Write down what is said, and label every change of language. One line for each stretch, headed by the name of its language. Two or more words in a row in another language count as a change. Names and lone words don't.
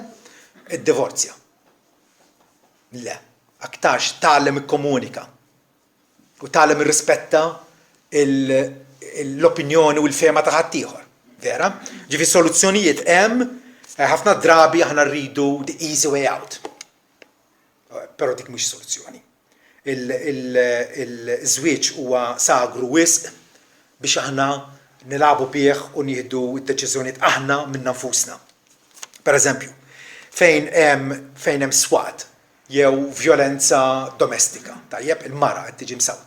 Maltese: Iddivorzja. Le, aktarx tagħlem ikkomunika u tagħlem irrispetta l-opinjoni u l-fehma ta' ħaddieħor. Vera? Ġifi soluzzjonijiet hemm, ħafna drabi aħna rridu
English: the easy way out.
Maltese: Però dik mhix soluzzjoni. Il-żwieġ huwa sagru wisq biex aħna nilagħbu bih u nieħdu d-deċiżjonijiet aħna minn nfusna. Pereżempju, fejn hemm swat jew vjolenza domestika, tajjeb il-mara qed tiġi msawda.